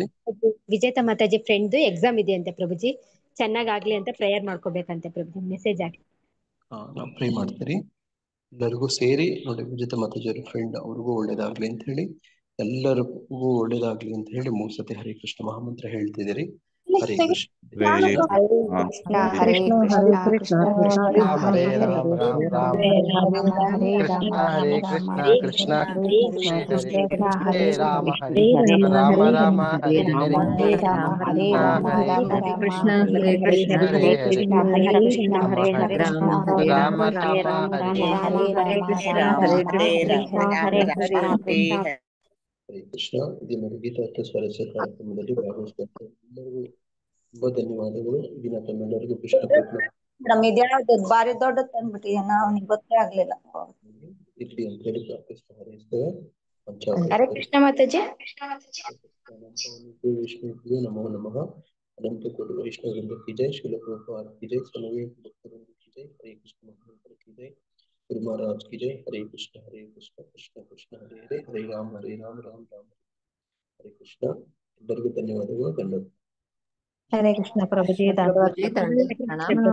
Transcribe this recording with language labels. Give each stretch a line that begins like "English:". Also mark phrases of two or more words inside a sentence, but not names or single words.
Kannada: ವಿಜೇತ ಮಾತಾಜಿ
English: friend exam
Kannada: ಇದೆ ಅಂತೆ ಪ್ರಭುಜಿ, ಚೆನ್ನಾಗಾಗ್ಲಿ ಅಂತ ಪ್ರೇಯರ್ ಮಾಡ್ಕೋಬೇಕಂತೆ ಪ್ರಭುಜಿ. ಮೆಸೇಜ್ ಹಾಕಿ. ನಾವು ಪ್ರೇ ಮಾಡ್ತೀರಿ. ಎಲ್ಲರಿಗೂ ಸೇರಿ ನೋಡಿ, ವಿಜೇತ ಮಾತಾಜಿಯವರ ಫ್ರೆಂಡ್, ಅವ್ರಿಗೂ ಒಳ್ಳೇದಾಗ್ಲಿ ಅಂತ ಹೇಳಿ, ಎಲ್ಲರಿಗೂ ಒಳ್ಳೇದಾಗ್ಲಿ ಅಂತ ಹೇಳಿ 3 ಸತಿ ಹರೇ ಕೃಷ್ಣ ಮಹಾಮಂತ್ರ ಹೇಳ್ತಿದ್ದೀರಿ. ಹರೇ ಕೃಷ್ಣ.
Sanskrit: ಹರೇ ಕೃಷ್ಣ ಹರೇ ಕೃಷ್ಣ ಕೃಷ್ಣ ಕೃಷ್ಣ ಹರೇ ರಾಮ ರಾಮ ರಾಮ ಹರೇ ಕೃಷ್ಣ ಹರೇ ಕೃಷ್ಣ ಕೃಷ್ಣ ಕೃಷ್ಣ ಹರೇ ರಾಮ ಹರೇ ರಾಮ ರಾಮ ಹರೇ ಹರೇ ಹರೇ ರಾಮ ಹರೇ ಕೃಷ್ಣ ಹರೇ ಕೃಷ್ಣ ಹರೇ ಕೃಷ್ಣ ಹರೇ ಕೃಷ್ಣ ಹರೇ ಕೃಷ್ಣ ರಾಮ ರಾಮ ಹರೇ ಹರೇ ಕೃಷ್ಣ ಹರೇ ಕೃಷ್ಣ ಹರೇ ಕೃಷ್ಣ
Kannada: ಹರೇ ಕೃಷ್ಣ. ದಿನ ಗೀತಾ ಸ್ವರಸ್ಯ ಕಾರ್ಯಕ್ರಮದಲ್ಲಿ ಭಾಗವಹಿಸಿದ ಎಲ್ಲರಿಗೂ ತುಂಬಾ ಧನ್ಯವಾದಗಳು. ದಿನ ತಮ್ಮೆಲ್ಲರಿಗೂ ಕೃಷ್ಣ ಮೇಡಮ್, ಇದ್ಯಾವ್ದು ಬಾರಿ ದೊಡ್ಡದು ತಂದ್ಬಿಟ್ಟಿದೆ, ಅವ್ನಿಗೆ ಗೊತ್ತೇ ಆಗ್ಲಿಲ್ಲ. ಇರ್ಲಿ ಅಂತ ಹೇಳಿ ಪ್ರಾರ್ಥಿಸ್ತಾ ಹರಿಸ್ತೇವೆ. ಹರೇ ಕೃಷ್ಣ ಮಾತಾಜಿ.
Sanskrit: ವಿಷ್ಣು ನಮೋ ನಮಃ.
Kannada: ಅನಂತ ಕೋಟಿ ವೈಷ್ಣವರಿಂದ
Hindi: की जय.
Kannada: ಶ್ರೀಲ ಪ್ರಭುಪಾದ
Hindi: की जय.
Kannada: ಸಮವೇತ ಭಕ್ತರಿಂದ
Hindi: की जय.
Kannada: ಹರೇ ಕೃಷ್ಣ ಮಹಾಮಂತ್ರ
Hindi: की जय. गुरु महाराज की जय।
Sanskrit: हरे कृष्ण कृष्ण कृष्ण हरे हरे, हरे राम राम राम हरे कृष्ण।
Kannada: ಎಲ್ಲರಿಗೂ ಧನ್ಯವಾದಗಳು. ಧನ್ಯವಾದ. ಹರೇ ಕೃಷ್ಣ ಪ್ರಭುಜಿ, ಧನ್ಯವಾದ ಹರೇ ಪ್ರಭುಜಿ. ಕೃಷ್ಣ ಪ್ರಭು.